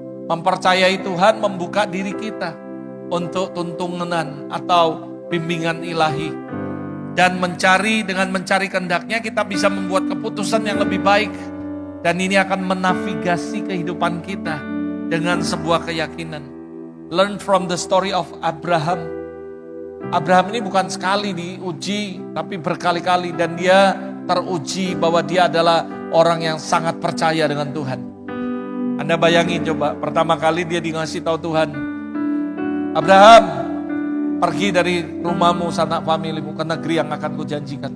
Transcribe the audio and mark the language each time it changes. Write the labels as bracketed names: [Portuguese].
[Indonesian] Mempercayai Tuhan membuka diri kita untuk tuntunan atau bimbingan ilahi. Dan dengan mencari kehendaknya kita bisa membuat keputusan yang lebih baik. Dan ini akan menavigasi kehidupan kita dengan sebuah keyakinan. [English] Learn from the story of Abraham. [Indonesian] Abraham ini bukan sekali diuji, tapi berkali-kali. Dan dia teruji bahwa dia adalah orang yang sangat percaya dengan Tuhan. Anda bayangin coba, pertama kali dia dikasih tahu Tuhan, Abraham, pergi dari rumahmu, sanak familimu ke negeri yang akan kujanjikan.